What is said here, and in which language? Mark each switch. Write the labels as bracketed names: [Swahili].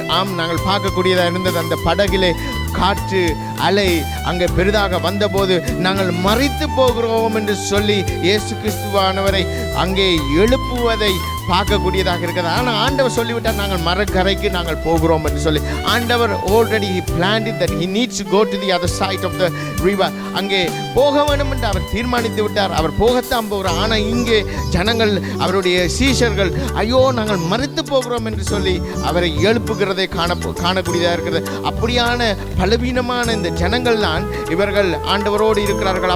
[Tamil] ஆம், நாங்கள் பார்க்கக்கூடியதாக இருந்தது அந்த படகிலே காற்று அலை அங்கே பெரிதாக வந்தபோது நாங்கள் மரித்து போகிறோம் என்று சொல்லி இயேசு கிறிஸ்துவானவரை அங்கே எழுப்புவதை பார்க்கக்கூடியதாக இருக்கிறது. ஆனால் ஆண்டவர் சொல்லிவிட்டார், நாங்கள் மரக்கரைக்கு நாங்கள் போகிறோம் என்று சொல்லி. [English] ஆண்டவர் already he planned it that he needs to go to the other side of the river. [Tamil] அங்கே போக வேண்டும் என்று அவர் தீர்மானித்து விட்டார். அவர் போகத்தான் போகிறார். ஆனால் இங்கே ஜனங்கள், அவருடைய சீஷர்கள், ஐயோ நாங்கள் மரித்து போகிறோம் என்று சொல்லி அவரை எழுப்புகிறதை காணக்கூடியதாக இருக்கிறது. அப்படியான பலவீனமான இந்த ஜனங்கள் தான் இவர்கள் ஆண்டவரோடு இருக்கிறார்கள்.